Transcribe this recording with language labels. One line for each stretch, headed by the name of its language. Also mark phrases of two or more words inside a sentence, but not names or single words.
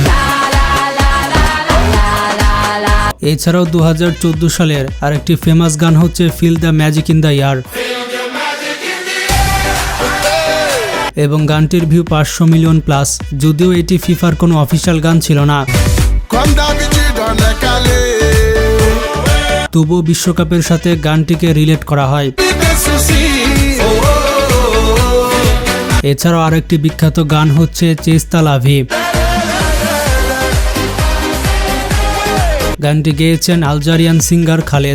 Bangla: এছাড়াও 2014 সালের আরেকটি ফেমাস গান হচ্ছে ফিল দ্য ম্যাজিক ইন দ্য ইয়ার, এবং গানটির ভিউ 500 মিলিয়ন প্লাস। যদিও এটি ফিফার কোনো অফিসিয়াল গান ছিল না,
French: Comme d'habitude, on est calé.
Bangla: তবুও বিশ্বকাপের সাথে গানটিকে রিলেট করা হয়।
French: Des soucis. Oh, oh, oh, oh.
Bangla: এছাড়াও আরেকটি বিখ্যাত গান হচ্ছে চেস্তা লাভি। গানটি গেয়েছেন আলজেরিয়ান সিঙ্গার খালেদ।